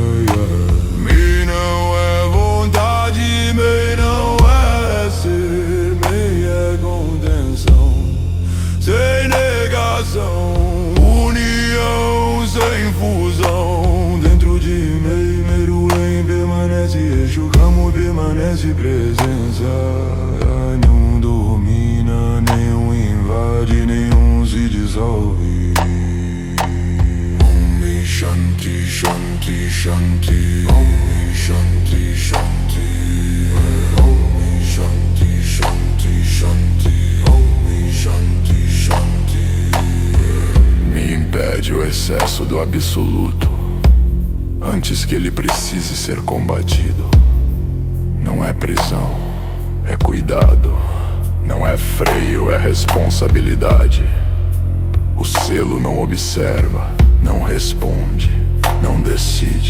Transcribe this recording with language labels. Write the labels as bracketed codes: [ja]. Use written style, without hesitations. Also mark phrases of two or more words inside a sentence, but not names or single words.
[pt] Me não é vontade, me não é ser, me é contenção, sem negação, união sem fusão. Dentro de mim, Meruem permanece, Eixo Kamo permanece presença. Nenhum domina, nenhum invade, nenhum se dissolve. [sa] Shanti, Shanti, Shanti, Om Shanti, Shanti, Om Shanti, Shanti, Shanti, Om Shanti, Shanti. [pt] Me impede o excesso do absoluto, antes que ele precise ser combatido. Não é prisão, é cuidado. Não é freio, é responsabilidade. O selo não observa, não responde, não decide.